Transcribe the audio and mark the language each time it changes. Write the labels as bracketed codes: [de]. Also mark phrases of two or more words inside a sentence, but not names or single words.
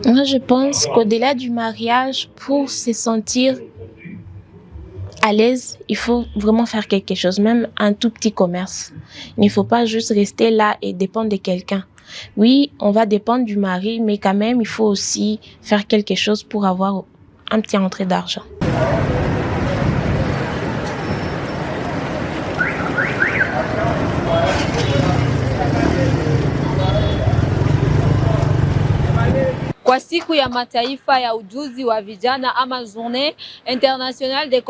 [fr] Moi, je pense qu'au-delà du mariage, pour se sentir à l'aise, il faut vraiment faire quelque chose, même un tout petit commerce. Il ne faut pas juste rester là et dépendre de quelqu'un. Oui, on va dépendre du mari, mais quand même, il faut aussi faire quelque chose pour avoir un petit entrée d'argent. [sw] Kwa siku ya mataifa ya ujuzi wa vijana ama [fr] journée internationale des